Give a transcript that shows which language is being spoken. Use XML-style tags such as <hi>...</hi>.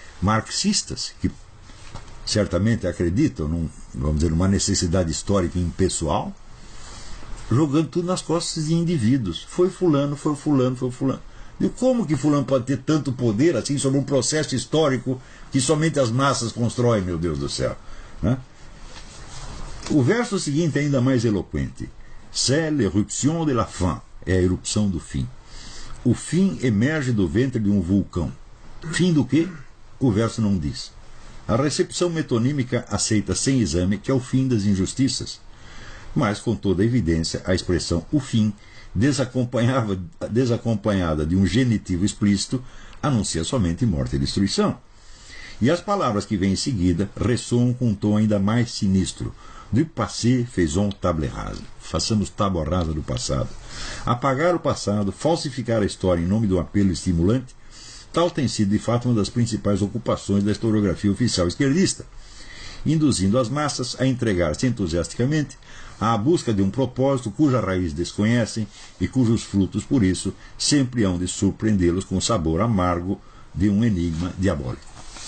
<pt>marxistas, que certamente acreditam vamos dizer, numa necessidade histórica impessoal, jogando tudo nas costas de indivíduos. Foi fulano, foi fulano, foi fulano. E como que fulano pode ter tanto poder assim sobre um processo histórico que somente as massas constroem, meu Deus do céu? Né? O verso seguinte é ainda mais eloquente.</pt> <fr>C'est l'éruption de la fin.</fr> <pt>É a erupção do fim. O fim emerge do ventre de um vulcão. Fim do quê? O verso não diz. A recepção metonímica aceita sem exame que é o fim das injustiças. Mas, com toda evidência, a expressão o fim, desacompanhada de um genitivo explícito, anuncia somente morte e destruição. E as palavras que vêm em seguida ressoam com um tom ainda mais sinistro.</pt> <fr>Du passé faisons table rase.</fr> <pt>Façamos tábua rasa do passado. Apagar o passado, falsificar a história em nome do apelo estimulante, tal tem sido de fato uma das principais ocupações da historiografia oficial esquerdista, induzindo as massas a entregar-se entusiasticamente à busca de um propósito cuja raiz desconhecem e cujos frutos, por isso, sempre hão de surpreendê-los com o sabor amargo de um enigma diabólico.</pt>